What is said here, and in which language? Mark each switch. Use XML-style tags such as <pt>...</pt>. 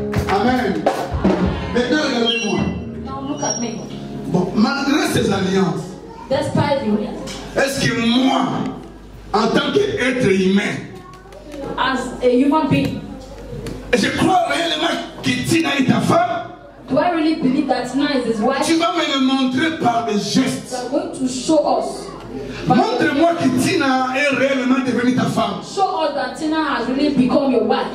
<fr>Amen. Maintenant, regardez-moi.</fr> <en>Now look at me.</en> <fr>Bon, malgré ces alliances,</fr> <en>Despite the</en> <fr>est-ce que moi, en tant qu'être humain,</fr> <en>as a human being,</en> <fr>je crois réellement que Tina est ta femme?</fr> <en>do I really believe that Tina is his wife?</en> <fr>Tu vas me le montrer par des gestes.</fr> <en>You are going to show us.</en> <fr>Montre-moi que Tina est réellement devenue ta femme.</fr> <en>Show us that Tina has really become your wife.</en>